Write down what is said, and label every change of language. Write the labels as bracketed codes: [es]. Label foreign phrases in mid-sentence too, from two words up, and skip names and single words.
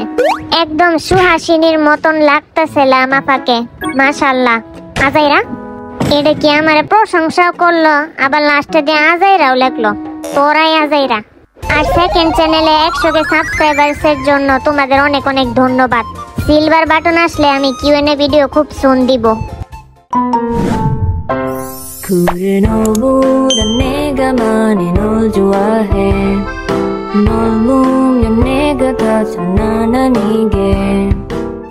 [bn] একদম সুহাসিনীর মতন লাগতেছে লামাফাকে, মাশাআল্লাহ। আজাইরা এটা কি আমার প্রশংসাও করলো, আবার লাস্টে দিয়ে আজাইরাও লেখলো, তোরাই আজাইরা। আর [en] second channel [bn] 100 সাবস্ক্রাইবার্সের জন্য তোমাদের অনেক অনেক ধন্যবাদ। [en] silver button [bn] আসলে আমি [en] QnA video [bn] খুব সুন দিব। [ko] 너보다 내가 많이 널 좋아해 널 보면 내가 다 장난 아니게